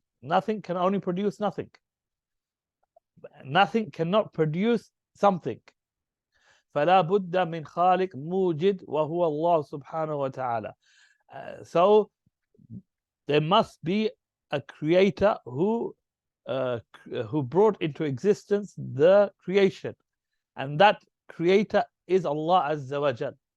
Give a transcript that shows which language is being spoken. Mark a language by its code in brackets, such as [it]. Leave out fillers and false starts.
[en] Nothing can only produce nothing. Nothing cannot produce something. [ar] فلا بد من خالق موجد وهو الله سبحانه وتعالى. [en] So there must be a creator who brought into existence the creation, and that creator is Allah Azza wa Jal.